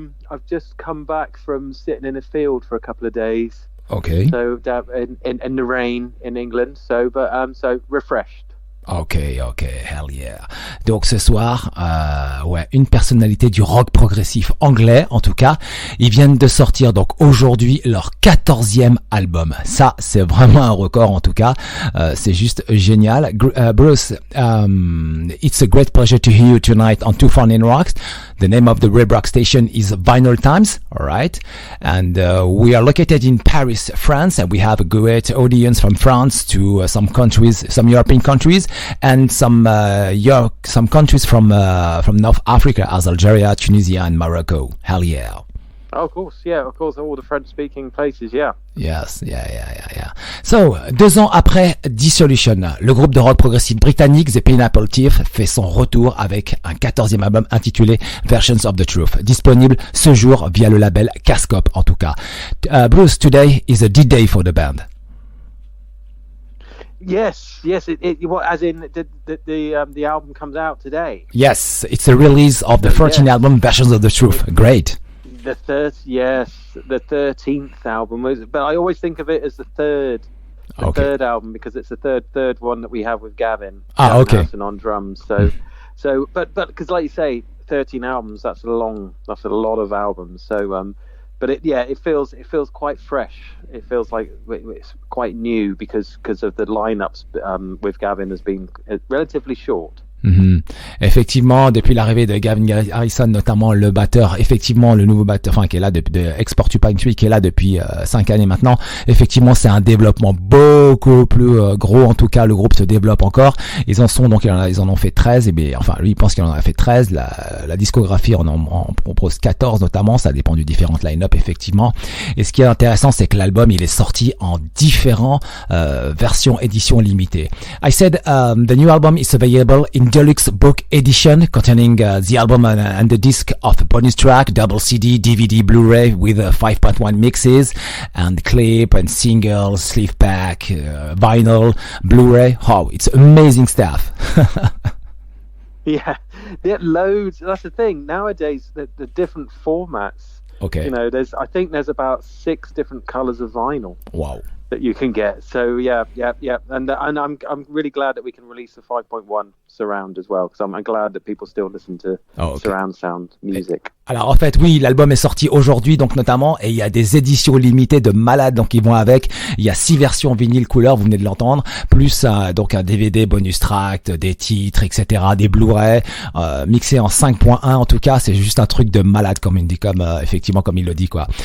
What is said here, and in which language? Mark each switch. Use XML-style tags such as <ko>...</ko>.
<en>I've just come back from sitting in a field for a couple of days. Okay. So in the rain in England. So refreshed. Ok, hell yeah.</en> <fr>Donc ce soir, une personnalité du rock progressif anglais, en tout cas, ils viennent de sortir donc aujourd'hui leur 14e album. Ça, c'est vraiment un record en tout cas. C'est juste génial.</fr> <en>Bruce, it's a great pleasure to hear you tonight on Too Fun in Rocks. The name of the web rock station is Vinylestimes, all right? And we are located in Paris, France, and we have a great audience from France to some countries, some European countries, and some countries from North Africa, as Algeria, Tunisia, and Morocco. Hell yeah! Oh, of course, all the French-speaking places, yeah. Yes, yeah.</en> <fr>So, 2 ans après Dissolution, le groupe de rock progressif britannique The Pineapple Thief fait son retour avec un 14e album intitulé Versions of the Truth, disponible ce jour via le label Cascop en tout cas.</fr> <en>Bruce, today is a D-Day for the band. Yes. What, as in the album comes out today? Yes, it's the release of the 13th album, Versions of the Truth. Great. The 13th album but I always think of it as the third album because it's the third one that we have with Gavin. Okay. Harrison on drums. So, but because like you say, 13 albums. That's a lot of albums. So, but it feels quite fresh. It feels like it's quite new because of the lineups with Gavin has been relatively short. Mm-hmm.</en> <fr>Effectivement, depuis l'arrivée de Gavin Harrison, notamment le batteur, effectivement le nouveau batteur, qui est là depuis Export to Pine Tree, qui est là depuis 5 années maintenant. Effectivement, c'est un développement beaucoup plus gros. En tout cas, le groupe se développe encore. Ils en ont fait 13. Et bien, enfin, lui, il pense qu'il en a fait 13. La discographie en propose 14 notamment. Ça dépend du différentes line-up, effectivement. Et ce qui est intéressant, c'est que l'album, il est sorti en différents versions édition limitée.</fr> <en>I said the new album is available in deluxe book edition containing the album and the disc of bonus track, double CD, DVD, Blu-ray with 5.1 mixes and clip and single, sleeve pack, vinyl, Blu-ray. Oh, it's amazing stuff. Yeah, loads. That's the thing. Nowadays, the different formats. Okay. You know, I think there's about 6 different colors of vinyl. Wow. That you can get. So yeah, and I'm really glad that we can release the 5.1 surround as well because I'm glad that people still listen to surround sound music.</en> <fr>Alors en fait oui, l'album est sorti aujourd'hui donc notamment et il y a des éditions limitées de malades donc ils vont avec. Il y a 6 versions vinyle couleur, vous venez de l'entendre, plus donc un DVD bonus track, des titres, etc., des Blu-ray mixés en 5.1 en tout cas, c'est juste un truc de malade comme effectivement comme il le dit quoi.</fr>